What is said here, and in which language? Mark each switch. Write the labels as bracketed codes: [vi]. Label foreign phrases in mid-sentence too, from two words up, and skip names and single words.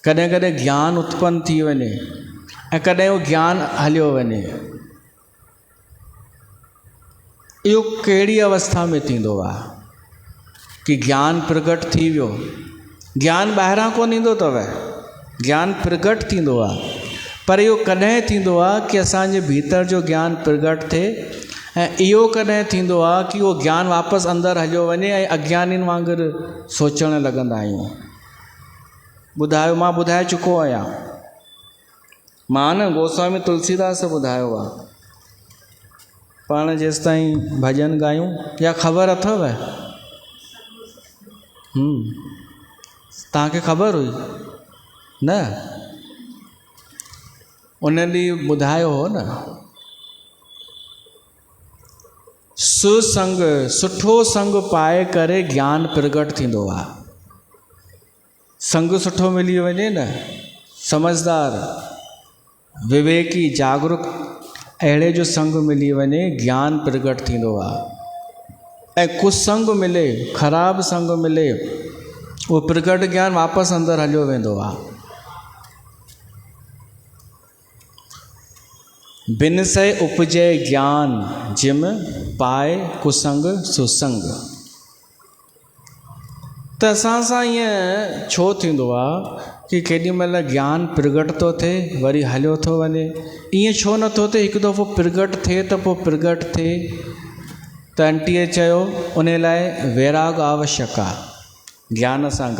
[sd] कॾहिं कॾहिं ज्ञान उत्पन्न थी वञे ऐं कॾहिं उहो ज्ञान हलियो वञे। इहो कहिड़ी अवस्था में थींदो आहे कि ज्ञान प्रगट थी वियो। ज्ञान ॿाहिरां कोन ईंदो अथव, ज्ञान प्रगट थींदो आहे, पर इहो कॾहिं थींदो आहे कि असांजे भीतर जो ज्ञान प्रगट थिए ऐं इहो कॾहिं थींदो आहे कि उहो ज्ञान वापसि अंदरि हलियो वञे ऐं अज्ञानियुनि वांगुरु सोचणु लॻंदा आहियूं। ॿुधायो, मां ॿुधाए चुको आहियां, मां न गोस्वामी तुलसीदास ॿुधायो आहे। पाण जेसि ताईं भॼन ॻायूं या ख़बर अथव? तव्हांखे ख़बर हुई न? उन ॾींहुं ॿुधायो हो न, सुसंग, सुठो संग पाए करे ज्ञान प्रगट थींदो आहे। संग सुठो मिली वञे न, समझदार, विवेकी, जागरूक, अहिड़े जो संग मिली वञे, ज्ञान प्रगट थींदो आहे। ऐं कुसंग मिले, ख़राबु संग मिले, उहो प्रगट ज्ञान वापसि अंदरि हलियो वेंदो आहे। [hi] बिन से उपजे ज्ञान, जिम पाए कुसंग सुसंग। [sd] त असां सां ईअं छो थींदो आहे कि केॾी महिल ज्ञान प्रगट थो थिए वरी हलियो थो वञे? ईअं छो नथो थिए? हिकु दफ़ो प्रगट थिए त पोइ प्रगट थिए। त आंटीअ चयो उन लाइ वैराग आवश्यक आहे ज्ञान सां गॾु।